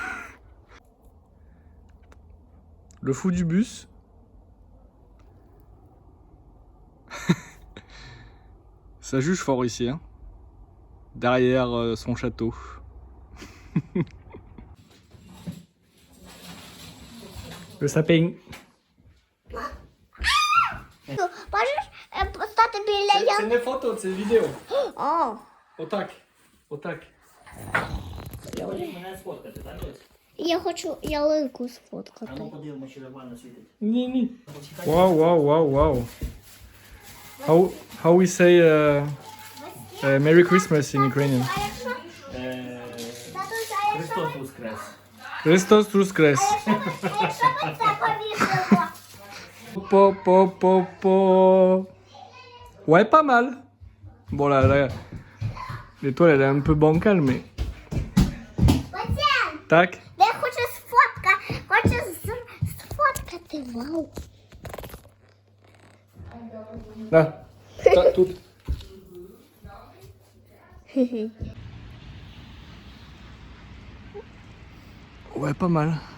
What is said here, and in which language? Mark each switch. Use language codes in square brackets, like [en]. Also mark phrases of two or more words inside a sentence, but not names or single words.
[fr] Le fou du bus. Ça juge fort ici, hein. Derrière son château. Le sapin. [uk] Можеш постати біля [fr] C'est une photo, c'est une vidéo. О, [uk] Отак. Отак. Я хотів мене сфоткати, так ось? я хочу ялинку А сфоткати. ну подивимося, чи нормально світить. Ні. Wow. [en] How we say Merry Christmas in Ukrainian? [uk] Христос воскрес. Христос Воскрес. Якщо ми це повісимо. [fr] Po. Ouais, pas mal. Bon, là, l'étoile, elle est un peu bancale, mais... [uk] Оце, Tac. я хочу сфоткати. Вау. [fr] Là. Ça, tout. Ouais, pas mal.